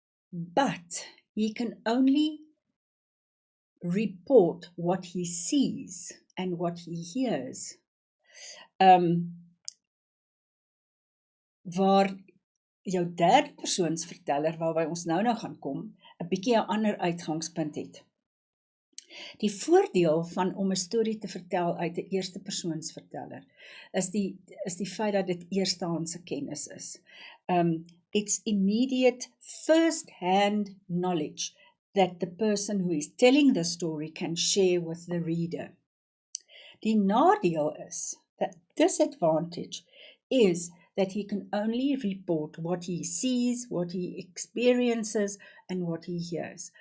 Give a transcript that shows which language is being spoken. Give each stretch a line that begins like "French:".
English: But he can only report what he sees and what he hears.
Afrikaans: Waar jou derde persoonsverteller, waarby ons nou gaan kom, 'n bietjie 'n ander uitgangspunt het. Die voordeel van om 'n storie te vertel uit 'n eerste persoonsverteller is die feit dat dit eerstehandse kennis is.
English: It's immediate first-hand knowledge that the person who is telling the story can share with the reader.
Afrikaans: Die nadeel is,
English: that disadvantage is that he can only report what he sees, what he experiences, and what he hears.